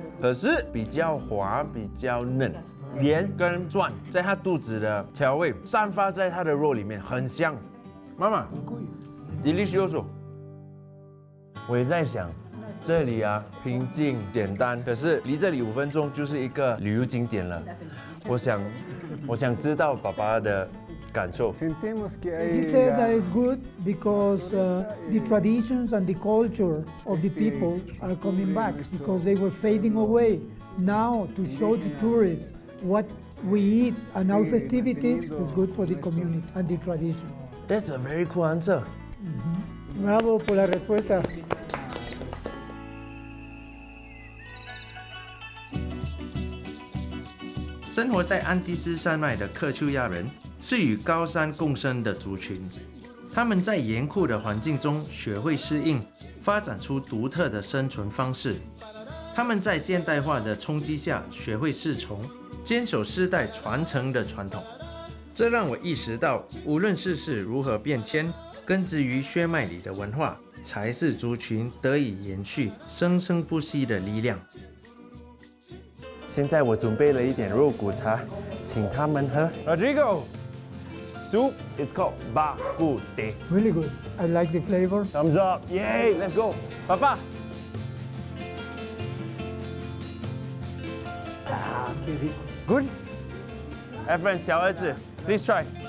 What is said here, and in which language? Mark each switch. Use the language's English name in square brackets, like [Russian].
[Chinese] 可是比较滑，比较嫩，盐跟蒜在它肚子的调味散发在它的肉里面，很香。妈妈 ，delicioso。我也在想，这里啊平静简单，可是离这里5分钟就是一个旅游景点了。我想知道爸爸的感受。 [English] He said that it's good because the traditions and the culture of the people are coming back because they were fading away. Now, to show the tourists what we eat and our festivities is good for the community and the tradition. That's a very cool answer. [Spanish] Bravo por la respuesta. [Chinese] 生活在安第斯山脉的克丘亚人是与高山共生的族群，他们在严酷的环境中学会适应，发展出独特的生存方式。他们在现代化的冲击下学会适从，坚守世代传承的传统。这让我意识到，无论世事如何变迁，根植于血脉里的文化，才是族群得以延续、生生不息的力量。现在我准备了一点肉骨茶，请他们喝。 [English] Rodrigo, soup is called bak kut teh. Really good. I like the flavor. Thumbs up, yay! Let's go, 爸爸。 Good. Efren, [Chinese] 小儿子 [English] ，please try.